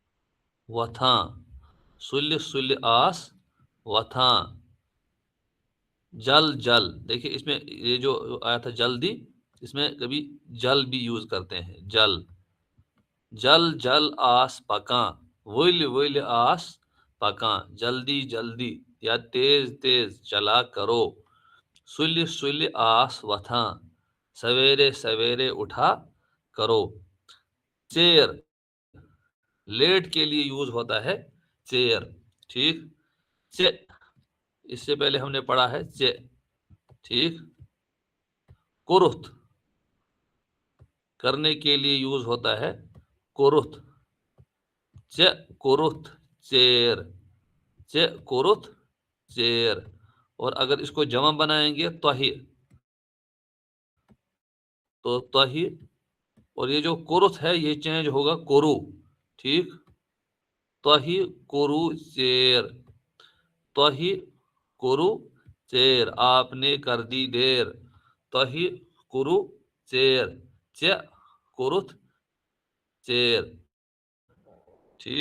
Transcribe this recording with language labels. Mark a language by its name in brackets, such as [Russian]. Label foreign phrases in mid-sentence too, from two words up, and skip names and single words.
[Kashmiri] وَتھا، سُل سُل آس وَتھا. [Urdu] جل جل، دیکھیے اس میں یہ جو آیا تھا جلدی، اس میں کبھی جل بھی یوز کرتے ہیں، [Kashmiri] جل جل جل آس پکاں، ول ول آس پکاں، [Urdu] جلدی جلدی یا تیز تیز چلا کرو، [Kashmiri] سل سل آس وتھاں، [Urdu] سویرے سویرے اٹھا کرو، چیر لیٹ کے لیے یوز ہوتا ہے چیر، ٹھیک، اس سے پہلے ہم نے پڑھا ہے ٹھیک، کرت کرنے کے لیے یوز ہوتا ہے کرت، [Kashmiri] کرت چیر، کرت چیر، [Urdu] اور اگر اس کو جمع بنائیں گے تو توہی، اور یہ جو کرت ہے یہ چینج ہوگا کرو، ٹھیک، [Kashmiri] توہی کرو چیر، توہی کرو چیر، [Urdu] آپ نے کر دی دیر، [Kashmiri] توہی کرو چیر، کرت چیر، [Urdu] ٹھیک۔